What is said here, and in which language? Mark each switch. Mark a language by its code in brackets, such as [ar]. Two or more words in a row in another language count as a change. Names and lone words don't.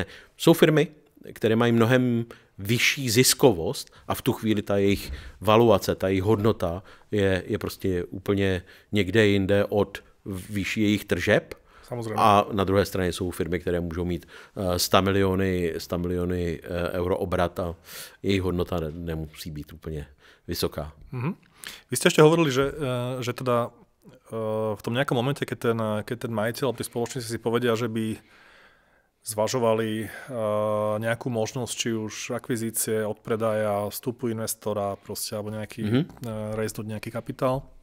[cs] Jsou firmy, které mají mnohem vyšší ziskovost a v tu chvíli ta jejich valuace, ta jejich hodnota je prostě úplně někde jinde od výši jejich tržeb. Samozřejmě. A na druhé straně jsou firmy, které můžou mít 100 miliony euro obrat a jejich hodnota nemusí být úplně vysoká. [sk] Vy ste ešte hovorili, že teda v tom nejakom momente, keď ten majiteľ, tí spoločníci si povedia, že by zvažovali nejakú možnosť, či už akvizície, odpredaja, vstupu investora, proste, alebo nejaký rejsnúť nejaký kapitál.